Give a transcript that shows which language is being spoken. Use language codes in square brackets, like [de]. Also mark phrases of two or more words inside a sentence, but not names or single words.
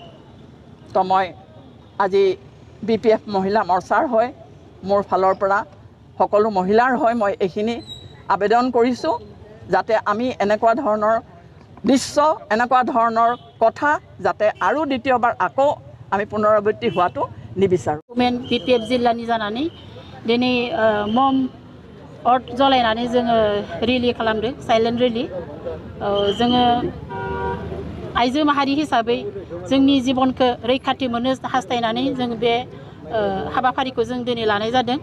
[as] তো মই আজি BPF মহিলা মৰ্চাৰ হৈ মোৰ ফালৰ পৰা সকলো মহিলাৰ হৈ মই এইখিনি আবেদন কৰিছোঁ, যাতে আমি এনেকুৱা ধৰণৰ দৃশ্য, এনেকুৱা ধৰণৰ কথা যাতে আৰু দ্বিতীয়বাৰ আকৌ আমি পুনৰাবৃত্তি হোৱাটো নিবিচাৰোঁ। [brx] Women BPF जिल्लानि जानानै दिनै मम अर जलायनानै जोङो रेलि खालामदों, [en] silent rally. [brx] जोङो आइजो माहारि हिसाबै जोंनि जिबनखौ रैखाथि मोननो हास्थायनानै जों बे हाबाफारिखौ जों दिनै लानाय जादों।